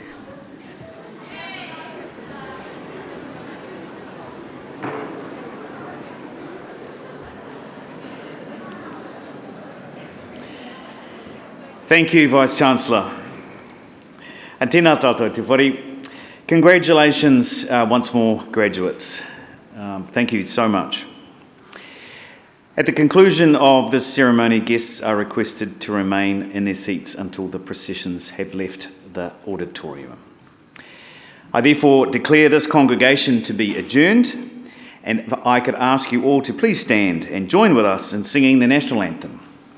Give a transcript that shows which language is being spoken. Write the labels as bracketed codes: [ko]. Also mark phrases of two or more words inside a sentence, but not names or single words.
[en] Thank you, Vice-Chancellor. [mi] And tēnā tātou te whare. [en] Congratulations once more, graduates. Thank you so much. At the conclusion of this ceremony, guests are requested to remain in their seats until the processions have left the auditorium. I therefore declare this congregation to be adjourned, and if I could ask you all to please stand and join with us in singing the national anthem.